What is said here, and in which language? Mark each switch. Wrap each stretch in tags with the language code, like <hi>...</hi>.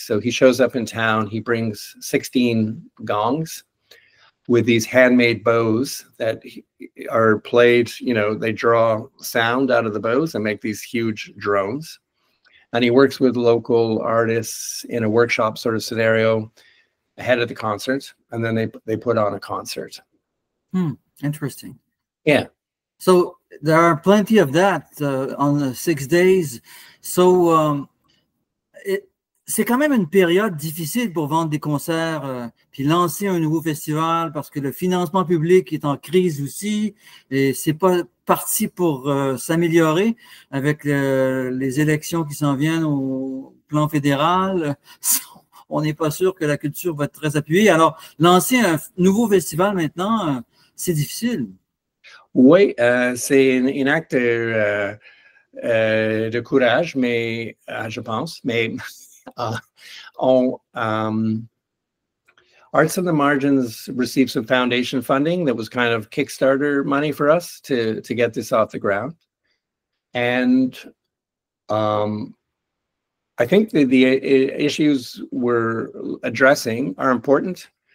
<en>So he shows up in town, he brings 16 gongs with these handmade bows that are played, you know, they draw sound out of the bows and make these huge drones. And he works with local artists in a workshop sort of scenario ahead of the concert, and then they put on a concert. Interesting. Yeah. So there are plenty of that on the 6 days.</en> <fr>So c'est quand même une période difficile pour vendre des concerts puis lancer un nouveau festival parce que le financement public est en crise aussi et c'est pas parti pour s'améliorer avec les élections qui s'en viennent au plan fédéral. On n'est pas sûr que la culture va être très appuyée. Alors, lancer un nouveau festival maintenant, c'est difficile. Oui, c'est un acte de courage, mais je pense.</fr> <en>Mais Arts in the Margins received some foundation funding that was kind of Kickstarter money for us to get this off the ground. And I think the issues we're addressing are important.</en>